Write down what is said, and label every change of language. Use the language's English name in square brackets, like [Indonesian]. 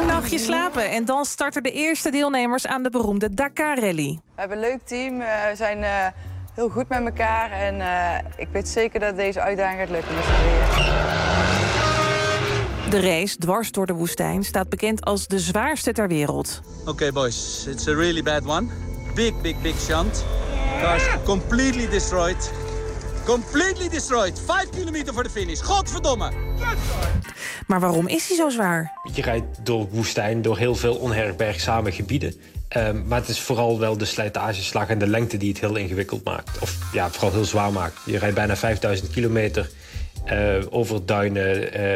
[Dutch] Je slapen en dan starten de eerste deelnemers aan de beroemde Dakar Rally. We hebben een leuk team, we zijn heel goed met elkaar en ik weet zeker dat deze uitdaging gaat lukken. De race dwars door de woestijn staat bekend als de zwaarste ter wereld. [English] Okay boys, it's a really bad one. Big, big, big shunt. Car's completely destroyed. Completely destroyed. [Dutch] 5 kilometer voor de finish. Godverdomme. Maar waarom is hij zo zwaar? Je rijdt door woestijn, door heel veel onherbergzame gebieden. Maar het is vooral wel de slijtageslag en de lengte die het heel ingewikkeld maakt. Of ja, vooral heel zwaar maakt. Je rijdt bijna 5000 kilometer over duinen.